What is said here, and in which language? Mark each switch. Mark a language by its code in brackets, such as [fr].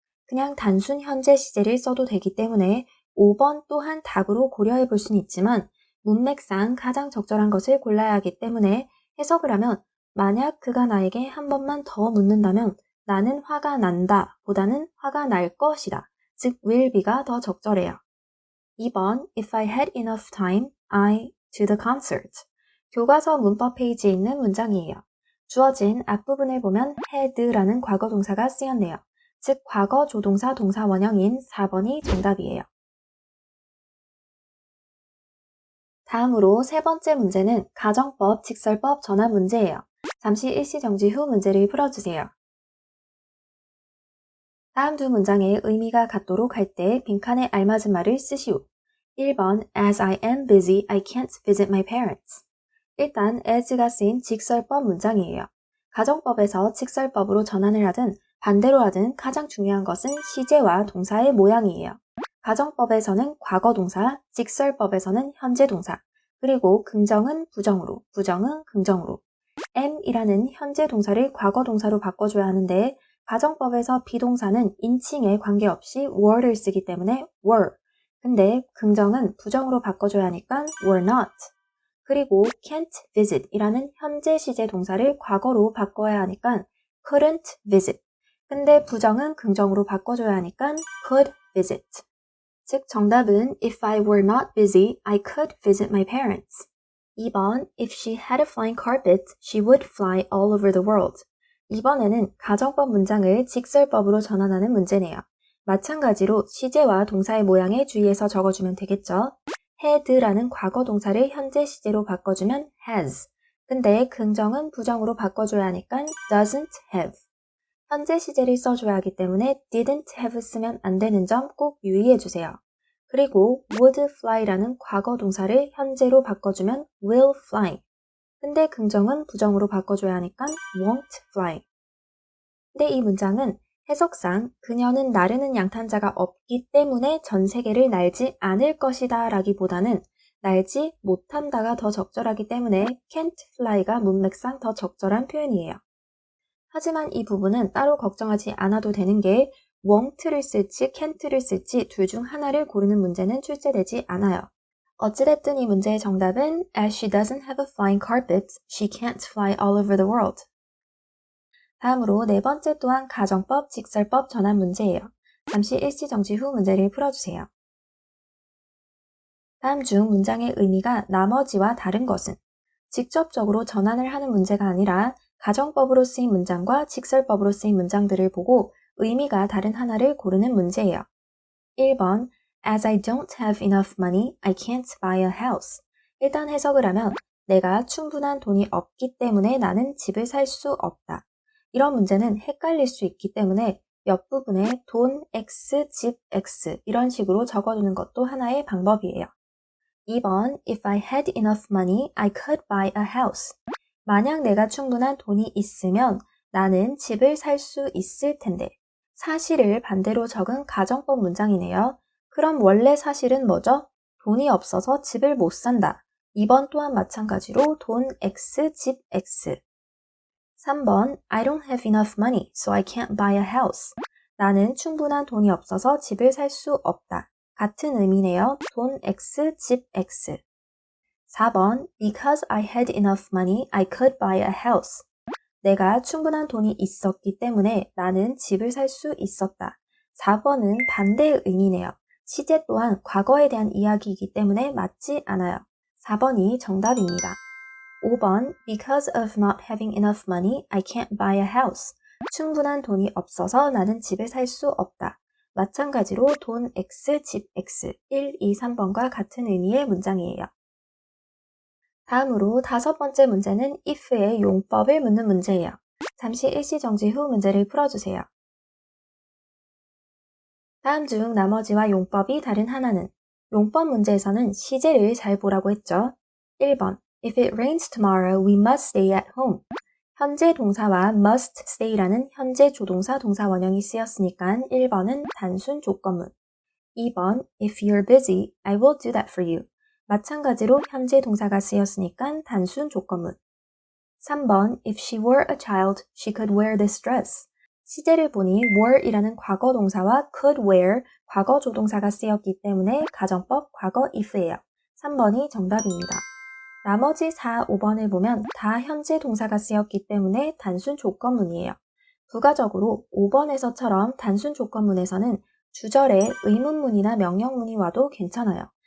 [ko] 그냥 단순 현재 시제를 써도 되기 때문에 5번 또한 답으로 고려해 볼 수는 있지만 문맥상 가장 적절한 것을 골라야 하기 때문에 해석을 하면 만약 그가 나에게 한 번만 더 묻는다면 나는 화가 난다 보다는 화가 날 것이다. 즉 will be가 더 적절해요. [en] 2번 If I had enough time, I to the concert. [ko] 교과서 문법 페이지에 있는 문장이에요. 주어진 앞부분을 보면 had라는 과거 동사가 쓰였네요. 즉 과거 조동사 동사 원형인 4번이 정답이에요. 다음으로 세 번째 문제는 가정법, 직설법 전환 문제예요. 잠시 일시 정지 후 문제를 풀어주세요. 다음 두 문장의 의미가 같도록 할 때 빈칸에 알맞은 말을 쓰시오. [en] 1번 As I am busy, I can't visit my parents. [ko] 일단 as가 쓰인 직설법 문장이에요. 가정법에서 직설법으로 전환을 하든 반대로 하든 가장 중요한 것은 시제와 동사의 모양이에요. 가정법에서는 과거 동사, 직설법에서는 현재 동사, 그리고 긍정은 부정으로, 부정은 긍정으로. am이라는 현재 동사를 과거 동사로 바꿔줘야 하는데 가정법에서 비동사는 인칭에 관계없이 were를 쓰기 때문에 were. 근데 긍정은 부정으로 바꿔줘야 하니까 were not. 그리고 can't visit 이라는 현재 시제 동사를 과거로 바꿔야 하니까 couldn't visit. 근데 부정은 긍정으로 바꿔줘야 하니까 could visit. 즉 정답은 [en] If I were not busy, I could visit my parents. 2번 If she had a flying carpet, she would fly all over the world. [ko] 이번에는 가정법 문장을 직설법으로 전환하는 문제네요. 마찬가지로 시제와 동사의 모양에 주의해서 적어주면 되겠죠. had라는 과거 동사를 현재 시제로 바꿔주면 has. 근데 긍정은 부정으로 바꿔줘야 하니까 doesn't have. 현재 시제를 써줘야 하기 때문에 didn't have 쓰면 안 되는 점 꼭 유의해주세요. 그리고 would fly라는 과거 동사를 현재로 바꿔주면 will fly. 근데 긍정은 부정으로 바꿔줘야 하니까 won't fly. 근데 이 문장은 해석상 그녀는 나르는 양탄자가 없기 때문에 전 세계를 날지 않을 것이다 라기보다는 날지 못한다가 더 적절하기 때문에 can't fly가 문맥상 더 적절한 표현이에요. 하지만 이 부분은 따로 걱정하지 않아도 되는 게 won't를 쓸지 can't를 쓸지 둘 중 하나를 고르는 문제는 출제되지 않아요. 어찌됐든 이 문제의 정답은 [en] As she doesn't have a flying carpet, she can't fly all over the world. [ko] 다음으로 네 번째 또한 가정법, 직설법 전환 문제예요. 잠시 일시정지 후 문제를 풀어주세요. 다음 중 문장의 의미가 나머지와 다른 것은 직접적으로 전환을 하는 문제가 아니라 가정법으로 쓰인 문장과 직설법으로 쓰인 문장들을 보고 의미가 다른 하나를 고르는 문제예요. [en] 1번 As I don't have enough money, I can't buy a house. [ko] 일단 해석을 하면 내가 충분한 돈이 없기 때문에 나는 집을 살 수 없다. 이런 문제는 헷갈릴 수 있기 때문에 옆부분에 돈 X, 집 X 이런 식으로 적어두는 것도 하나의 방법이에요. [en] 2번 If I had enough money, I could buy a house. [ko] 만약 내가 충분한 돈이 있으면 나는 집을 살 수 있을 텐데. 사실을 반대로 적은 가정법 문장이네요. 그럼 원래 사실은 뭐죠? 돈이 없어서 집을 못 산다. 2번 또한 마찬가지로 돈 X, 집 X. [en] 3번 I don't have enough money, so I can't buy a house. [ko] 나는 충분한 돈이 없어서 집을 살 수 없다. 같은 의미네요. 돈 X, 집 X. [en] 4번 Because I had enough money, I could buy a house. [ko] 내가 충분한 돈이 있었기 때문에 나는 집을 살 수 있었다. 4번은 반대의 의미네요. 시제 또한 과거에 대한 이야기이기 때문에 맞지 않아요. 4번이 정답입니다. [en] 5번 Because of not having enough money, I can't buy a house. [ko] 충분한 돈이 없어서 나는 집을 살 수 없다. 마찬가지로 돈 X, 집 X, 1, 2, 3번과 같은 의미의 문장이에요. 다음으로 다섯 번째 문제는 if의 용법을 묻는 문제예요. 잠시 일시정지 후 문제를 풀어주세요. 다음 중 나머지와 용법이 다른 하나는 용법 문제에서는 시제를 잘 보라고 했죠. [en] 1번 If it rains tomorrow, we must stay at home. [ko] 현재 동사와 must stay라는 현재 조동사 동사 원형이 쓰였으니까 1번은 단순 조건문. [en] 2번 If you're busy, I will do that for you. [ko] 마찬가지로 현재 동사가 쓰였으니까 단순 조건문. [en] 3번 If she were a child, she could wear this dress. [ko] 시제를 보니 were이라는 과거 동사와 could wear 과거 조동사가 쓰였기 때문에 가정법 과거 if예요. 3번이 정답입니다. 나머지 4, 5번을 보면 다 현재 동사가 쓰였기 때문에 단순 조건문이에요. 부가적으로 5번에서처럼 단순 조건문에서는 주절에 의문문이나 명령문이 와도 괜찮아요.